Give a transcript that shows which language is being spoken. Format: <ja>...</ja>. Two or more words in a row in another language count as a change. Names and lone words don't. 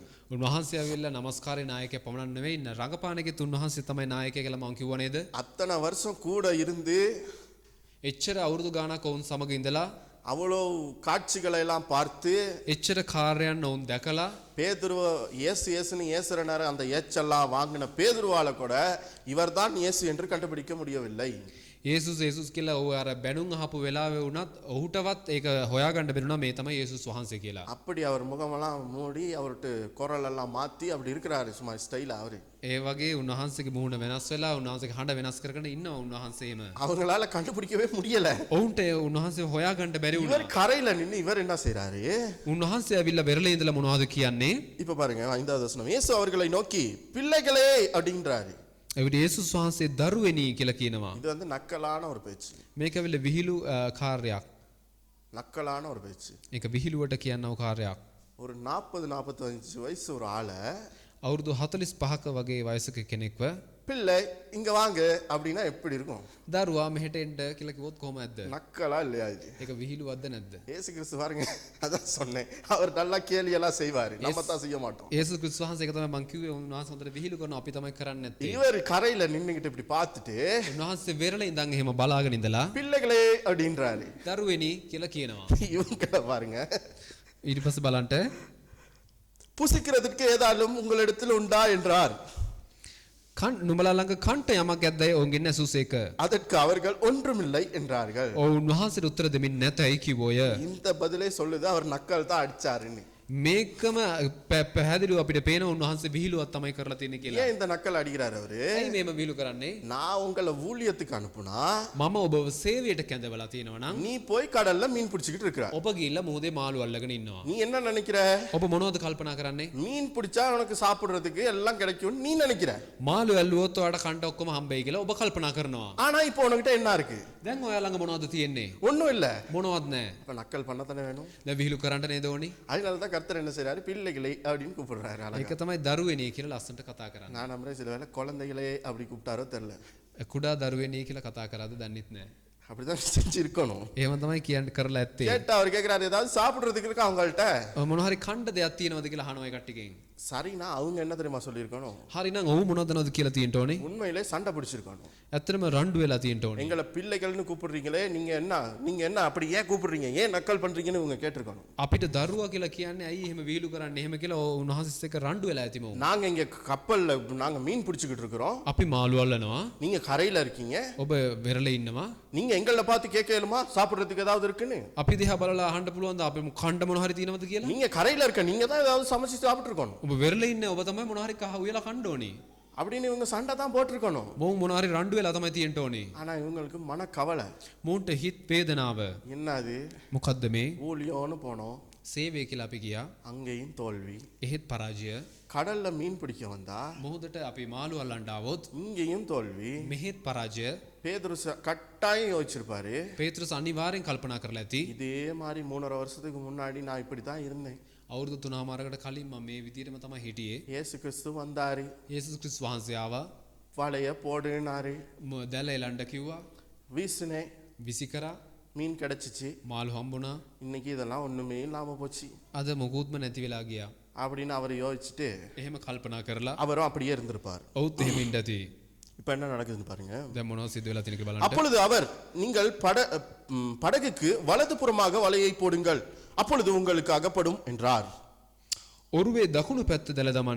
<si>උන්වහන්සේ ඇවිල්ලා නමස්කාරේ නායකයා පමණක් නෙවෙයි රඟපානකෙත් උන්වහන්සේ තමයි නායකයා කියලා මම කිව්වා නේද?</si> <ta>அத்தனை வருஷம் கூட இருந்து</ta> <si>එච්චර අවුරුදු ගාණක් ඔවුන් සමග ඉඳලා</si> <ta>அவ்வளோ காட்சிகளை எல்லாம் பார்த்து</ta> <si>එච්චර කාර්යයන් ඔවුන් දැකලා</si> <ta>பேதுருவ இயேசுன்னு ஏசுறனாரு அந்த ஏச்செல்லாம் வாங்கின பேதுருவால கூட இவர்தான் இயேசு என்று கண்டுபிடிக்க முடியவில்லை.</ta> <si>යේසුස් කියලා ඔය අර බැනුම් අහපු වෙලාවේ වුණත් ඔහුටවත් ඒක හොයාගන්න බැරුණා මේ තමයි යේසුස් වහන්සේ කියලා.</si> <ta>அப்படி அவர் முகமெல்லாம் மூடி அவர்ட்ட குரல் எல்லாம் மாத்தி அப்படி இருக்கிறாரு, சும்மா ஸ்டைலா அவரு.</ta> <si>ඒ වගේ උන්වහන්සේගේ මූණ වෙනස් වෙලා උන්වහන්සේගේ හඬ වෙනස් කරගෙන ඉන්නවා උන්වහන්සේම.</si> <ta>அவங்களால கண்டுபிடிக்கவே முடியல.</ta> <si>ඔවුන්ට උන්වහන්සේ හොයාගන්න බැරි</si> <ta>இவர்</ta> <si>වුණා.</si> <ta>கரையில நின்னு இவர் என்ன செய்றாரு?</ta> <si>උන්වහන්සේ ඇවිල්ලා වෙරළේ ඉඳලා මොනවද කියන්නේ?</si> <ta>இப்ப பாருங்க 5வது வசனம். இயேசு அவர்களை நோக்கி பிள்ளைகளே அப்படின்றாரு.</ta> <si>එවිට යේසුස් වහන්සේ දරුවෙනි කියලා කියනවා.</si> <ta>இது நக்கலான ஒரு பேச்சு.</ta> <si>මේක ඇවිල්ලා විහිළු කාර්යයක්.</si> <ta>நக்கலான ஒரு பேச்சு.</ta> <si>ඒක විහිළුවට කියනව කාර්යයක්.</si> <ta>ஒரு 40-45 வயசு ஒரு ஆளை</ta> <si>අවුරුදු 45ක වගේ වයසක කෙනෙක්ව</si> <ta>பிள்ளை இங்க வாங்க அப்படின்னா எப்படி இருக்கும்?</ta> <si>දරුවා මෙහෙට එන්න කියලා කිව්වොත් කොහොම ඇද්ද?</si> <ta>நக்கலா இல்லையா இது?</ta> <si>ඒක විහිළුවක්ද නැද්ද?</si> <ta>இயேசு கிறிஸ்து பாருங்க, அதான் சொன்னேன், அவர் நல்லா கேலி எல்லாம் செய்வாரு, நம்ம தான் செய்ய மாட்டோம்.</ta> <si>යේසුස් ක්‍රිස්තුස් වහන්සේ ඒක තමයි මං කිව්වේ උන්වහන්සේ හොඳට විහිළු කරනවා අපි තමයි කරන්නේ නැත්තේ.</si> <ta>இவர் கரையில நின்னுகிட்டு இப்படி பார்த்துட்டு</ta> <si>උන්වහන්සේ වෙරළ ඉඳන් එහෙම බලාගෙන ඉඳලා</si> <ta>பிள்ளைகளே அப்படின்றாரு.</ta> <si>දරුවෙනි කියලා කියනවා.</si> <ta>இவங்கள பாருங்க,</ta> <si>ඊට පස්සේ බලන්න</si> <ta>புசிக்கிறதுக்கு ஏதாலும் உங்களிடத்தில் உண்டா என்றார்.</ta> <si>නුඹලා ළඟ කන්ට යමක් ඇද්දයි ඔවුන්ගෙන් ඇසුසේක.</si> <ta>அதற்கு அவர்கள் ஒன்றுமில்லை என்றார்கள்.</ta> <si>උන්වහන්සේට උත්තර දෙමින් නැතයි කිව්වෝය.</si> <ta>இந்த பதிலே சொல்லுது அவர் நக்கல் தான் அடிச்சாருன்னு.</ta> <si>මේකම පැහැදිලිව අපිට පේන උන්වහන්සේ විහිළුවක් තමයි කරලා තියෙන්නේ කියලා.</si> <ta>ஏன் இந்த நக்கல் அடிக்கிறார் அவரு?</ta> <si>ඇයි මේම විහිළු කරන්නේ?</si> <ta>நான் உங்களை ஊழியத்துக்கு அனுப்புனா</ta> <si>මම ඔබව සේවයට කැඳවලා තියෙනවා නම්</si> <ta>நீ போய் கடல்ல மீன் பிடிச்சிக்கிட்டு இருக்கிற.</ta> <si>ඔබ ගිහිල්ලා මොහොතේ මාළු අල්ලගෙන ඉන්නවා.</si> <ta>நீ என்ன நினைக்கிற?</ta> <si>ඔබ මොනවද කල්පනා කරන්නේ?</si> <ta>மீன் பிடிச்சா உனக்கு சாப்பிடுறதுக்கு எல்லாம் கிடைக்கும் நீ நினைக்கிற.</ta> <si>මාළු ඇල්ලුවොත් ඔයාලට කන්ට ඔක්කොම හම්බෙයි කියලා ඔබ කල්පනා කරනවා.</si> <ta>ஆனா இப்போ உனக்கிட்ட என்ன இருக்கு?</ta> <si>දැන් ඔයා ළඟ මොනවද තියෙන්නේ?</si> <ta>ஒண்ணும் இல்ல.</ta> <si>මොනවත් නැහැ.</si> <ta>இப்ப நக்கல் பண்ணத்தானே வேணும்.</ta> <si>දැන් විහිළු කරන්න නේද ඕනි?</si> <ta>அதனாலதான் கர்த்தர் என்ன செய்றாரு? பிள்ளைகளை அப்படின்னு கூப்பிடுறாரு.</ta> <si>ඒක තමයි දරුවෙනි කියලා ලස්සනට කතා කරන්නේ.</si> <ta>நான் நம்புறேன் சில வேளை குழந்தைகளே அப்படி கூப்பிட்டாரோ தெரியல.</ta> <si>කුඩා දරුවෙනි කියලා කතා කරාද දන්නෙත් නැහැ.</si> <ta>அப்படிதான் செஞ்சிருக்கணும்.</ta> <si>එහෙම තමයි කියන්න කරලා ඇත්තේ.</si> <ta>கேட்டா அவர் கேக்குறாரு, ஏதாவது சாப்பிடுறதுக்கு இருக்கா அவங்கள்ட்ட?</ta> <si>මොන හරි කණ්ඩ දෙයක් තියෙනවද කියලා අහනවා ඒ කට්ටියකින්.</si> <ta>சரினா அவங்க என்ன தெரியுமா சொல்லியிருக்கணும்?</ta> <si>හරි නම් ඔව් මොනවද කියලා තියෙන්න ඕනේ.</si> <ta>உண்மையிலே சண்டை பிடிச்சிருக்கணும்.</ta> <si>ඇත්තටම රණ්ඩු වෙලා තියෙන්න ඕනේ.</si> <ta>எங்களை பிள்ளைகள்னு கூப்பிடுறீங்களே, நீங்க என்ன அப்படி ஏன் கூப்பிடுறீங்க, ஏன் நக்கல் பண்றீங்கன்னு இவங்க கேட்டிருக்கணும்.</ta> <si>අපිට දරුවා කියලා කියන්නේ ඇයි එහෙම විහිළු කරන්නේ එහෙම කියලා උන්වහන්සේත් එක්ක රණ්ඩු වෙලා ඇතිම උන්.</si> <ta>நாங்க இங்க கப்பல்ல நாங்க மீன் பிடிச்சிக்கிட்டு இருக்கிறோம்,</ta> <si>අපි මාළු අල්ලනවා.</si> <ta>நீங்க கரையில இருக்கீங்க,</ta> <si>ඔබ වෙරළේ ඉන්නවා.</si> <ta>நீங்க எங்களை பார்த்து கேட்கலுமா சாப்பிடுறதுக்கு ஏதாவது இருக்குன்னு?</ta> <si>අපි දිහා බලලා අහන්න පුළුවන්ද අපි කණ්ඩ මොන හරි තියෙනවද කියලා?</si> <ta>நீங்க கரையில இருக்க நீங்க தான் ஏதாவது சமைச்சு சாப்பிட்டு இருக்கணும்.</ta> <si>ඔබ වෙරළේ ඉන්නේ ඔබ තමයි මොන හරි කහ උයලා කණ්ඩ ඕනේ.</si> <ta>அப்படின்னு இவங்க சண்டை தான் போட்டிருக்கணும்.</ta> <si>මොවුන් මොන හරි රණ්ඩු වෙලා තමයි තියෙන්න ඕනේ.</si> <ta>ஆனா இவங்களுக்கு மன கவலை.</ta> <si>මොවුන්ට හිත් වේදනාව.</si> <ta>என்னது?</ta> <si>මොකද්ද මේ?</si> <ta>ஊழியம்னு போனோம்,</ta> <si>සේවය කියලා අපි ගියා.</si> <ta>அங்கேயும் தோல்வி.</ta> <si>එහෙත් පරාජය.</si> <ta>கடல்ல மீன் பிடிக்க வந்தா</ta> <si>මොහොතට අපි මාළු අල්ලන්න ආවොත්</si> <ta>இங்கேயும் தோல்வி.</ta> <si>මෙහෙත් පරාජය.</si> <ta>பேதுரு கட்டாயம் யோசிச்சிருப்பாரு,</ta> <si>පේත්‍රස් අනිවාර්යෙන් කල්පනා කරලා ඇති.</si> <ta>இதே மாதிரி 3.5 வருஷத்துக்கு முன்னாடி நான் இப்படி தான் இருந்தேன்.</ta> <si>අවුරුදු 3මාරකට කලින් මම මේ විදිහටම තමයි හිටියේ.</si> <ta>இயேசு கிறிஸ்து வந்தாரு,</ta> <si>යේසුස් ක්‍රිස්තුස් වහන්සේ ආවා.</si> <ta>வலைய போடுனாரு,</ta> <si>දැල එලන්න කිව්වා.</si> <ta>வீசினேன்,</ta> <si>විසි කරා.</si> <ta>மீன் கிடைச்சிச்சு.</ta> <si>මාළු හම්බුණා.</si> <ta>இன்னைக்கு இதெல்லாம் ஒண்ணுமே இல்லாம போச்சு</ta> <si>අද මොකුත්ම නැති වෙලා ගියා.</si> <ta>அப்படின்னு அவர் யோசிச்சுட்டு</ta> <si>එහෙම කල්පනා කරලා</si> <ta>அவரும் அப்படியே இருந்திருப்பார்.</ta> <si>ඔව්ත් එහෙම ඉඳ ඇති.</si> <ta>இப்ப என்ன நடக்குதுன்னு பாருங்க.</ta> <si>දැන් මොනවද සිද්ධ වෙලා තියෙන්නේ බලන්න.</si> <ta>அப்பொழுது அவர், நீங்கள் படகுக்கு வலது புறமாக வலையை போடுங்கள், அப்பொழுது உங்களுக்கு அகப்படும் என்றார்.</ta> <si>ඔරුවේ දකුණු පැත්ත දැල දමන්න.</si>